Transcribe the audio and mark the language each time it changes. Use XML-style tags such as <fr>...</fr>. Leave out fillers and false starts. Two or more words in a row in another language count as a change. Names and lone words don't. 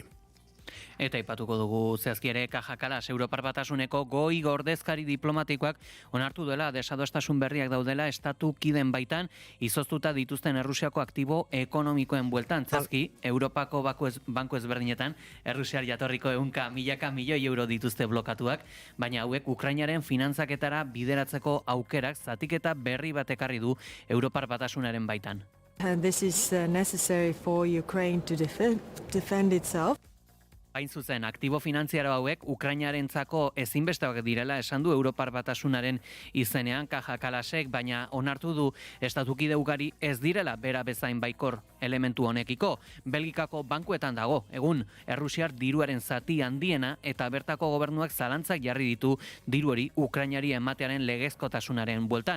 <eu>Eta aipatuko dugu zehazki ere Kaja Kallas Europar Batasuneko goi ordezkari diplomatikoak onartu duela desadostasun berriak daudela estatu kiden baitan izoztuta dituzten Errusiako aktibo ekonomikoen bueltan. Zehazki, Europako banku ezberdinetan Errusiar jatorriko milaka milioi euro dituzte blokatuak, baina hauek Ukrainaren finantzaketara bideratzeko aukerak zatiketa berri bat ekarri du Europar Batasunaren baitan.</eu> <en>This is necessary for Ukraine to defend itself.</en> <eu>Hain zuzen, aktibo finantziaro hauek Ukrainarentzako ezinbesteak direla esan du Europar Batasunaren izenean Kaja Kallasek, baina onartu du estatukide ugari ez direla bera bezain baikor elementu honekiko. Belgikako bankuetan dago, egun Errusiar diruaren zati handiena eta bertako gobernuak zalantzak jarri ditu diru hori Ukrainari ematearen legezkotasunaren bueltan.</eu>